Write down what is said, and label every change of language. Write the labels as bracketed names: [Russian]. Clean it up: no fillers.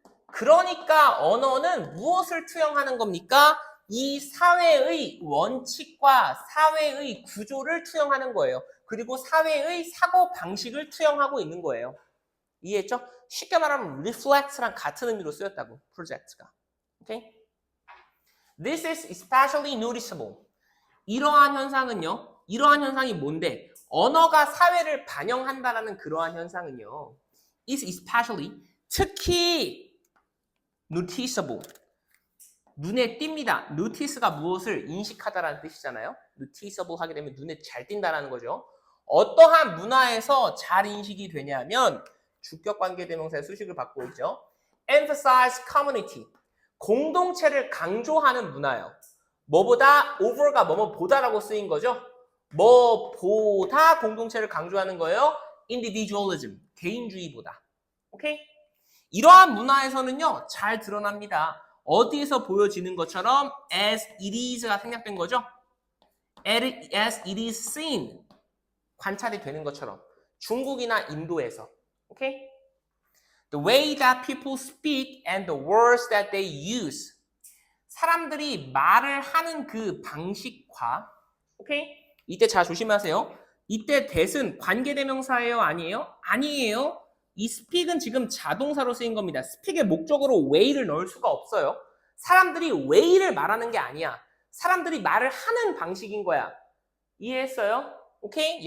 [Korean] 그러니까 언어는 무엇을 투영하는 겁니까? 이 사회의 원칙과 사회의 구조를 투영하는 거예요. 그리고 사회의 사고 방식을 투영하고 있는 거예요. 이해했죠? 쉽게 말하면 reflect랑 같은 의미로 쓰였다고, 프로젝트가. 오케이? [English] This is especially noticeable. [Korean] 이러한 현상은요, 이러한 현상이 뭔데? 언어가 사회를 반영한다라는 그러한 현상은요, [English] is especially, [Korean] 특히 noticeable. 눈에 띕니다. notice가 무엇을 인식하다라는 뜻이잖아요. noticeable 하게 되면 눈에 잘 띈다라는 거죠. 어떠한 문화에서 잘 인식이 되냐면 주격관계대명사의 수식을 받고 있죠. [English] emphasize community. [Korean] 공동체를 강조하는 문화예요. 뭐보다 over가 뭐뭐보다라고 쓰인 거죠. 뭐보다 공동체를 강조하는 거예요. individualism. 개인주의보다. 오케이? 이러한 문화에서는요, 잘 드러납니다. 어디에서 보여지는 것처럼 as it is가 생략된 거죠. [English] as it is seen. [Korean] 관찰이 되는 것처럼. 중국이나 인도에서. 오케이? [English] The way that people speak and the words that they use. [Korean] 사람들이 말을 하는 그 방식과, 오케이? 이때 잘 조심하세요. 이때 that은 관계대명사예요? 아니에요? 아니에요. 이 speak은 지금 자동사로 쓰인 겁니다. speak의 목적으로 way를 넣을 수가 없어요. 사람들이 way를 말하는 게 아니야. 사람들이 말을 하는 방식인 거야. 이해했어요? 오케이?